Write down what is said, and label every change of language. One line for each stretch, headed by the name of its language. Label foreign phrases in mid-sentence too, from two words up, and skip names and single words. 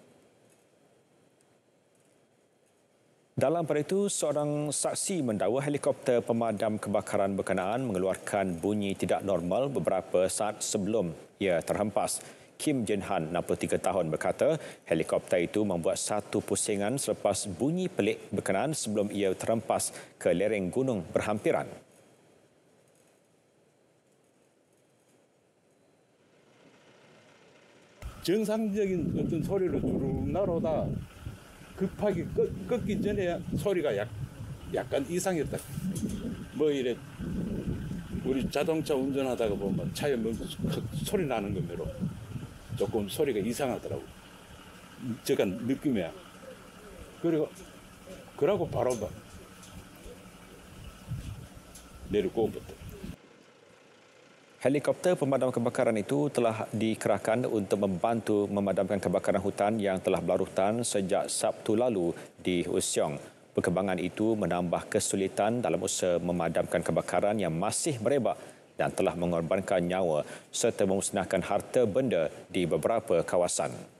Malay: Dalam pada itu, seorang saksi mendakwa helikopter pemadam kebakaran berkenaan mengeluarkan bunyi tidak normal beberapa saat sebelum ia terhempas. Kim Jin-han, 63 tahun, berkata helikopter itu membuat satu pusingan selepas bunyi pelik berkenaan sebelum ia terhempas ke lereng gunung berhampiran.
Korean: 정상적인 어떤 소리로 쭉 날아오다 급하게 꺾기 전에 소리가 약간 이상했다. 뭐 이래 우리 자동차 운전하다가 보면 차에 뭐 소리 나는 거매로 조금 소리가 이상하더라고. 제가 느낌이야. 그러고 바로 내리고 부터.
Malay: Helikopter pemadam kebakaran itu telah dikerahkan untuk membantu memadamkan kebakaran hutan yang telah berlarutan sejak Sabtu lalu di Useong. Perkembangan itu menambah kesulitan dalam usaha memadamkan kebakaran yang masih merebak dan telah mengorbankan nyawa serta memusnahkan harta benda di beberapa kawasan.